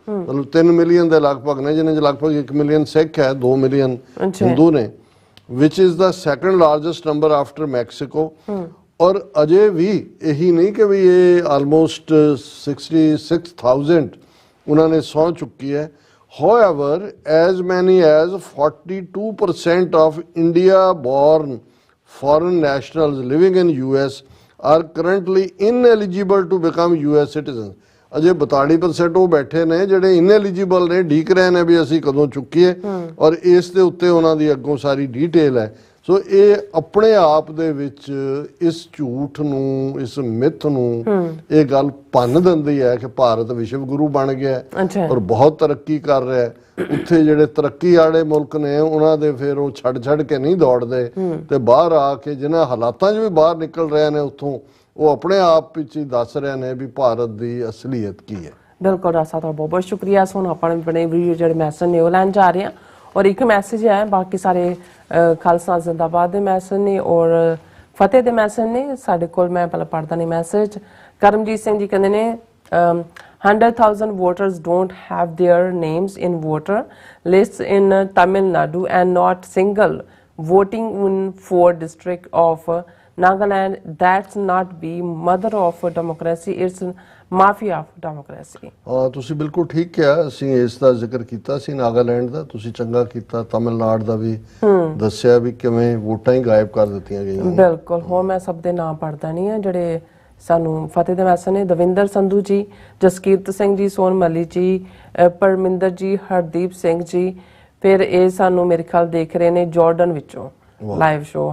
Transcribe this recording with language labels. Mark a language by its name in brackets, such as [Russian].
[Punjabi] ਮਤਲਬ 3 ਮਿਲੀਅਨ ਦੇ ਲਗਭਗ ਨੇ, ਜਿਹਨਾਂ 'ਚ ਲਗਭਗ 1 ਮਿਲੀਅਨ ਸਿੱਖ ਹੈ, 2 ਮਿਲੀਅਨ ਹਿੰਦੂ ਨੇ, [English] Which is the second largest number after Mexico. [Punjabi] ਔਰ ਅਜੇ ਵੀ ਇਹੀ ਨਹੀਂ ਕਿ ਵੀ ਇਹ ਆਲਮੋਸਟ 66,000 ਉਹਨਾਂ ਨੇ ਸਹੁੰ ਚੁੱਕੀ ਹੈ। [English] However, as many as 42% of India-born foreign nationals living in US are currently ineligible to become US citizens. [Punjabi] ਅਜੇ 42% ਉਹ ਬੈਠੇ ਨੇ ਜਿਹੜੇ ਇਨਐਲੀਜੀਬਲ ਨੇ, ਢੀਕ ਰਹੇ ਨੇ ਵੀ ਅਸੀਂ ਕਦੋਂ ਚੁੱਕੀਏ, ਔਰ ਇਸ ਦੇ ਉੱਤੇ ਉਹਨਾਂ ਦੀ ਅੱਗੋਂ ਸਾਰੀ ਡੀਟੇਲ ਹੈ। ਸੋ ਇਹ ਆਪਣੇ ਆਪ ਦੇ ਵਿੱਚ ਇਸ ਝੂਠ ਨੂੰ, ਇਸ ਮਿੱਥ ਨੂੰ ਇਹ ਗੱਲ ਭੰਨ ਦਿੰਦੀ ਹੈ ਕਿ ਭਾਰਤ ਵਿਸ਼ਵ ਗੁਰੂ ਬਣ ਗਿਆ ਔਰ ਬਹੁਤ ਤਰੱਕੀ ਕਰ ਰਿਹਾ ਹੈ। ਉੱਥੇ ਜਿਹੜੇ ਤਰੱਕੀ ਵਾਲੇ ਮੁਲਕ ਨੇ ਉਹਨਾਂ ਦੇ ਫਿਰ ਉਹ ਛੱਡ ਕੇ ਨਹੀਂ ਦੌੜਦੇ ਤੇ ਬਾਹਰ ਆ ਕੇ ਜਿਹਨਾਂ ਹਾਲਾਤਾਂ 'ਚ ਵੀ ਬਾਹਰ ਨਿਕਲ ਰਹੇ ਨੇ ਉੱਥੋਂ, ਉਹ ਆਪਣੇ ਆਪ ਵਿੱਚ ਹੀ ਦੱਸ ਰਹੇ ਨੇ ਵੀ ਭਾਰਤ ਦੀ ਅਸਲੀਅਤ ਕੀ ਹੈ। ਬਿਲਕੁਲ ਰਾਸਾ, ਤੁਹਾਡਾ ਬਹੁਤ ਬਹੁਤ ਸ਼ੁਕਰੀਆ। ਸੋ ਹੁਣ ਆਪਾਂ ਆਪਣੇ ਵੀਡੀਓ ਜਿਹੜੇ ਮੈਸੇਜ ਨੇ ਉਹ ਲੈਣ ਜਾ ਰਹੇ ਹਾਂ ਔਰ ਇੱਕ ਮੈਸੇਜ ਹੈ, ਬਾਕੀ ਸਾਰੇ ਖਾਲਸਾ ਜ਼ਿੰਦਾਬਾਦ ਦੇ ਮੈਸੇਜ ਨੇ ਔਰ ਫਤਿਹ ਦੇ ਮੈਸੇਜ ਨੇ ਸਾਡੇ ਕੋਲ। ਮੈਂ ਪਹਿਲਾਂ ਪੜ੍ਹਦਾ ਨਹੀਂ ਮੈਸੇਜ। ਕਰਮਜੀਤ ਸਿੰਘ ਜੀ ਕਹਿੰਦੇ ਨੇ [English] 100,000 voters don't have their names in voter lists in Tamil Nadu, and not single voting in 4 district of Nagaland. That's not be mother of democracy, it's mafia of democracy. [Punjabi] ਤੁਸੀਂ ਬਿਲਕੁਲ ਠੀਕ ਕਿਹਾ। ਅਸੀਂ ਇਸ ਦਾ ਜ਼ਿਕਰ ਕੀਤਾ ਸੀ ਨਾਗਾਲੈਂਡ ਦਾ, ਤੁਸੀਂ ਚੰਗਾ ਕੀਤਾ। ਤਮਿਲਨਾਡੂ ਦਾ ਵੀ ਦੱਸਿਆ ਵੀ ਕਿਵੇਂ ਵੋਟਾਂ ਹੀ ਗਾਇਬ ਕਰ ਦਿੱਤੀਆਂ ਗਈਆਂ। ਬਿਲਕੁਲ। ਹੋਰ ਮੈਂ ਸਭ ਦੇ ਨਾਮ ਪੜਦਾ ਨਹੀਂ ਆ ਜਿਹੜੇ ਸਾਨੂੰ ਫਤਿਹ ਦੇ ਮੈਸੇਜ ਨੇ। ਦਵਿੰਦਰ ਸੰਧੂ ਜੀ, ਜਸਕੀਰਤ ਸਿੰਘ ਜੀ, ਸੋਨ ਮੱਲੀ ਜੀ, ਪਰਮਿੰਦਰ ਜੀ, ਹਰਦੀਪ ਸਿੰਘ ਜੀ, ਫਿਰ ਇਹ ਸਾਨੂੰ ਮੇਰੇ ਖਿਆਲ ਦੇਖ ਰਹੇ ਨੇ ਜਾਰਡਨ ਵਿੱਚੋਂ ਲਾਈਵ ਸ਼ੋ।